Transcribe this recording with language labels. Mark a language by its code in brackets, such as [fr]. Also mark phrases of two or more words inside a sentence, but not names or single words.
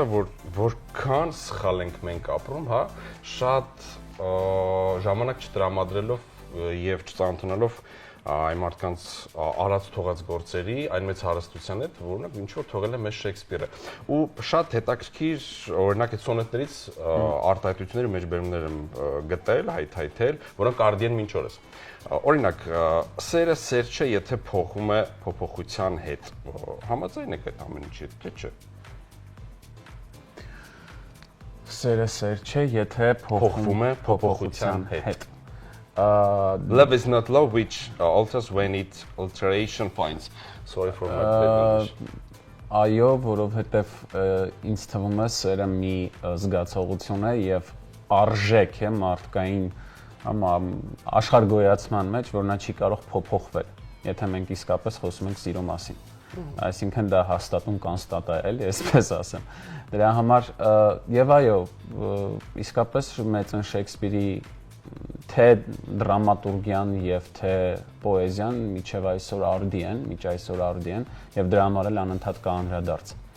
[hy] որ որքան սխալ ենք մենք ապրում, հա, շատ ժամանակ չտրամադրելով եւ չծանոթանալով այն մարդկանց արած թողած գործերի, այն մեծ հարստության հետ, որ օրինակ ինչ որ թողել է մեզ Շեքսպիրը։ Ու շատ հետաքրքիր, օրինակ այդ սոնետներից արտահայտությունների մեջբերումներ եմ գտել, հայթայթել, որոնք արդի են մինչ օրս։ Օրինակ, սերը սեր չէ, եթե փոխում է փոփոխության հետ։ Համաձայն եք այդ ամեն ինչի հետ, թե չէ։ Սերը սեր չէ, եթե փոխվում է փոփոխության հետ։ [en] Love is not love, which alters when it alteration finds. Sorry for my bad English. [hy] Այո, որովհետև ինձ թվում է սերը մի զգացողություն է եւ արժեք է մարդկային աշխարհգոյացման մեջ, որ նա չի կարող փոփոխվել, եթե մենք իսկապես խոսում ենք սիրո մասին։ Այսինքն դա հաստատուն կանստատա է, էլի, այսպես ասեմ։ Դրա համար եւ այո, իսկապես մեծ են Շեքսպիրի թե դրամատուրգիան եւ թե պոեզիան միջև այսօր արդի են եւ դրա համար էլ անընդհատ կա անդրադարձ։